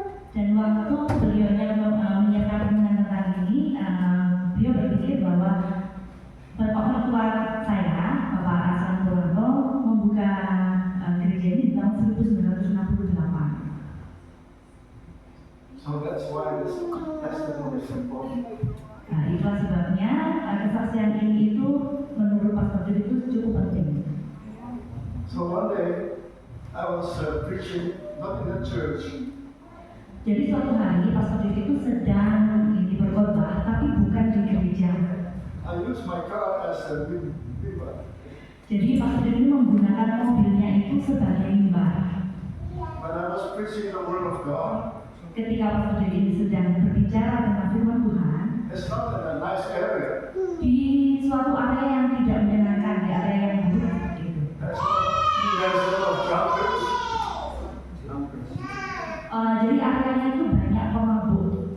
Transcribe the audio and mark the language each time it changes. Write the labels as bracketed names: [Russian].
[Indonesian] Dan waktu beliaunya menyiapkan renungan tentang ini, beliau berpikir bahwa bapak mertua saya, Bapak Hasan Purwanto, membuka gereja ini di tahun 1968. [English] So that's why this testimony is important. [Indonesian] Nah, itulah sebabnya kesaksian ini itu menurut Pastor Dave itu cukup penting. [English] So one day I was preaching not in a church. [Indonesian] Jadi suatu hari Pastor Dave itu sedang berkhotbah, tapi bukan di gereja. [English] I used my car as a mimbar. [Indonesian] Jadi Pastor Dave ini menggunakan mobilnya itu sebagai mimbar. [English] When I was preaching the word of God, [Indonesian] ketika Pastor Dave ini sedang berbicara tentang firman Tuhan, [English] it's not in a nice area. [Indonesian] di suatu area yang tidak menyenangkan, di area yang buruk seperti itu. [English] There's a lot of drunkards. [Indonesian] Jadi areanya itu banyak pemabuk.